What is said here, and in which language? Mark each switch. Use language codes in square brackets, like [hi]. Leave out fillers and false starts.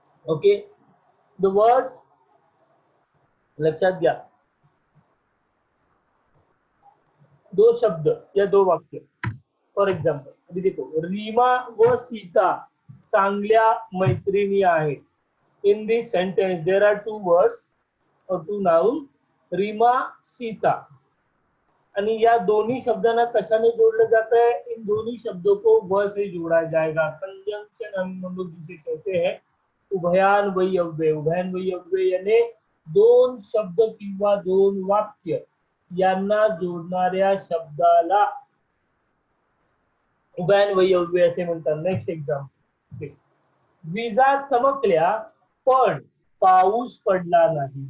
[en] okay, the words [mr] लक्षात घ्या. [hi] दो शब्द या दो वाक्य. [en] for example [hi] अभी देखो, रीमा व सीता [mr] चांगल्या मैत्रिणी आहेत. [en] In this sentence there are two words or two noun, Rima Sita. [mr] आणि या [hi] दोनों [mr] शब्दांना कशाने जोड़ले [hi] जाता है? इन दोनों शब्दों को व से जोड़ा जाएगा. कंजंक्शन हम लोग जिसे कहते हैं उभयान्वयी अव्यय. [mr] उभयान्वयी अव्यय यानी दोन शब्द किंवा दोन वाक्य यांना जोडणाऱ्या शब्दाला उभयान्वयी अव्यय असे म्हणतात. [en] next example, [mr] विजा चमकल्या पण पाऊस पडला नाही.